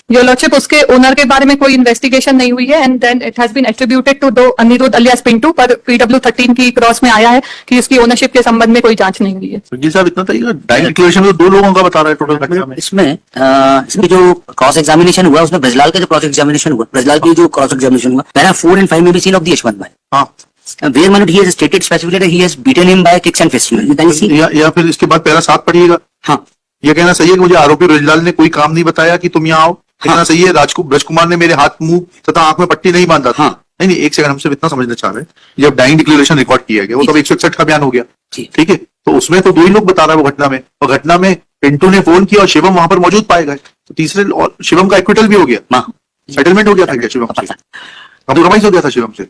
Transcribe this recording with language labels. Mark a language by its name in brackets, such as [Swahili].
[Hindi] Your lordship, उसके owner के बारे में कोई इन्वेस्टिगेशन नहीं हुई है [English] and then it has been attributed to [Hindi] दो अनिरुद्ध अलियास पिंटू, पर PW13 की क्रॉस में आया है कि उसकी ओनरशिप के संबंध में कोई जांच नहीं हुई है। जी साहब, इतना तरीका डाइंग डिक्लेरेशन में 2 लोगों का बता रहा है टोटल। इसमें जो क्रॉस एग्जामिनेशन हुआ उसमें ब्रजलाल का जो क्रॉस एग्जामिनेशन हुआ, ब्रजलाल की जो क्रॉस एग्जामिनेशन हुआ, पैरा 4 and 5 में भी सीन ऑफ द यशवंत भाई। हाँ, [English] where Manoj he has stated specifically that he has beaten him by kicks and fists। [Hindi] या फिर इसके बाद पैरा 7 पढ़िएगा। हाँ, ये कहना सही है कि मुझे आरोपी ब्रजलाल ने कोई काम नहीं बताया कि तुम यहाँ आओ। कहना सही है ब्रज कुमार ने मेरे हाथ मुंह तथा आंख में पट्टी नहीं बांधा था। हाँ। नहीं, एक सेकंड, हम सिर्फ इतना समझना चाह रहे हैं, जब डाइंग डिक्लेरेशन रिकॉर्ड किया गया वो तब 161 का बयान हो गया, ठीक है, तो उसमें तो 2 ही लोग बता रहा है वो घटना में, और घटना में पिंटू ने फोन किया और शिवम वहां पर मौजूद पाए गए, तो तीसरे और शिवम का एक्विटल भी हो गया, सेटलमेंट हो गया था क्या शिवम से? कॉम्प्रोमाइज हो गया था शिवम से?